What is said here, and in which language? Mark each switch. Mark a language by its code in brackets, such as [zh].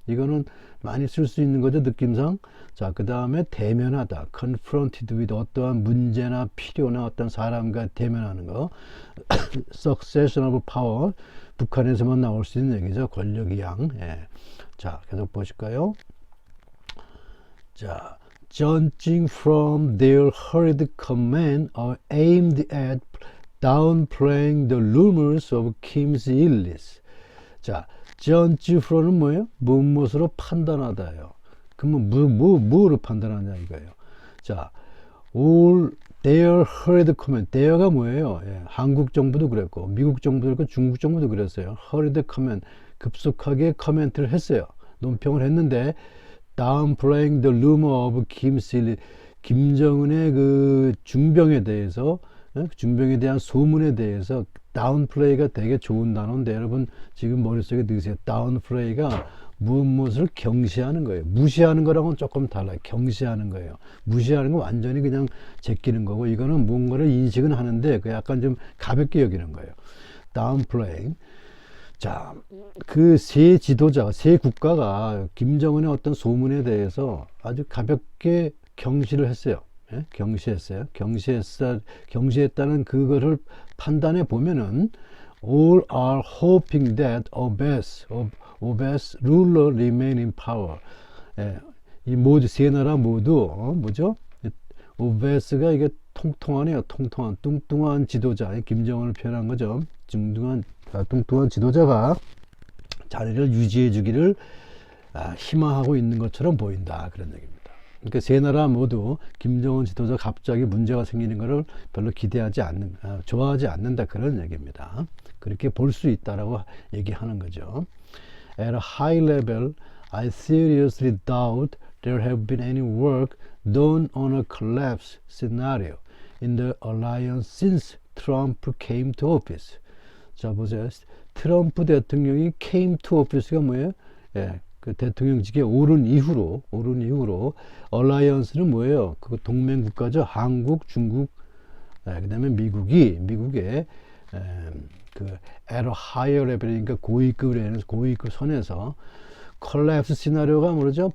[ko] 이거는 많이 쓸 수 있는 거죠, 느낌상. 자, 그 다음에 대면하다. [en] confronted with [ko] 어떠한 문제나 필요나 어떤 사람과 대면하는 거. [en] succession of power. [ko] 북한에서만 나올 수 있는 얘기죠. 권력의 양. 예. 자, 계속 보실까요? [en] 자, judging from their hurried comment are aimed at downplaying the rumors of Kim's illness. [ko] 자, judge from은 뭐예요? 무엇으로 판단하다예요. 그러면 뭐로 판단하냐 이거예요. [en] 자, all their hurried comment. [ko] their가 뭐예요? 예, 한국 정부도 그랬고 미국 정부도 그랬고 중국 정부도 그랬어요. [en] hurried comment. [ko] 급속하게 코멘트를 했어요. 논평을 했는데 [en] downplaying the rumor of Kim's illness. [ko] 김정은의 그 중병에 대해서 중병에 대한 소문에 대해서 다운플레이가 되게 좋은 단어인데 여러분 지금 머릿속에 넣으세요. 다운플레이가 무엇을 경시하는 거예요. 무시하는 거랑은 조금 달라요. 경시하는 거예요. 무시하는 건 완전히 그냥 제끼는 거고 이거는 뭔가를 인식은 하는데 그 약간 좀 가볍게 여기는 거예요. 다운플레이. 자, 그 세 지도자가 세 국가가 김정은의 어떤 소문에 대해서 아주 가볍게 경시를 했어요. 예? 경시했어요. 경시했다는 그거를 판단해 보면은 [en] all are hoping that Obama's ruler remain in power. [ko] 예, 이 모두 세 나라 모두 뭐죠? 오베스가 이게 통통하네요. 통통한 뚱뚱한 지도자 김정은을 표현한 거죠. 뚱뚱한 지도자가 자리를 유지해 주기를 희망하고 있는 것처럼 보인다. 그런 얘기입니다. 그러니까 세 나라 모두 김정은 지도자 갑자기 문제가 생기는 것을 별로 좋아하지 않는다. 그런 얘기입니다. 그렇게 볼 수 있다라고 얘기하는 거죠. [en] At a high level, I seriously doubt there have been any work done on a collapse scenario in the alliance since Trump came to office. [ko] 자, 보세요. 트럼프 대통령이 [en] came to office [ko] 가 뭐예요? 예, 그 대통령직에 오른 이후로 alliance는 뭐예요? 그 동맹 국가죠. 한국, 중국, 그다음에 미국의 그 [en] at a higher level [ko] 이니까 고위급 선에서 collapse 시나리오가 뭐죠?